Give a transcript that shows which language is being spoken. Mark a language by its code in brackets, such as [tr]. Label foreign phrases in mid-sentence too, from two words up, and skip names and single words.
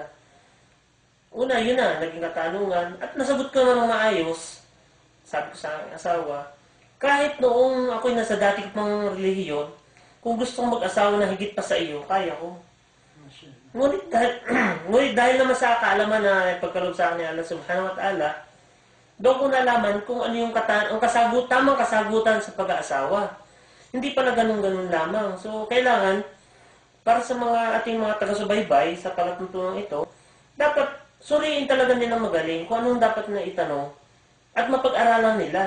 [tl] Una, yun na, naging katanungan. At nasagot ko naman maayos, sabi ko sa aking asawa, kahit noong ako'y nasa dati pang relihiyon, kung gusto kong mag-asawa na higit pa sa iyo, kaya ko. Ngunit dahil naman sa kaalaman na pagkaloob sa akin ni Allah [ar] سبحانه وتعالى, [tl] doon ko nalaman kung ano yung tamang kasagutan sa pag-aasawa. Hindi pala ganun-ganun lamang. So, kailangan, para sa ating mga taga-subaybay sa palatuntunan ito, dapat suriin talaga nilang magaling kung anong dapat na itanong at mapag-aralan nila.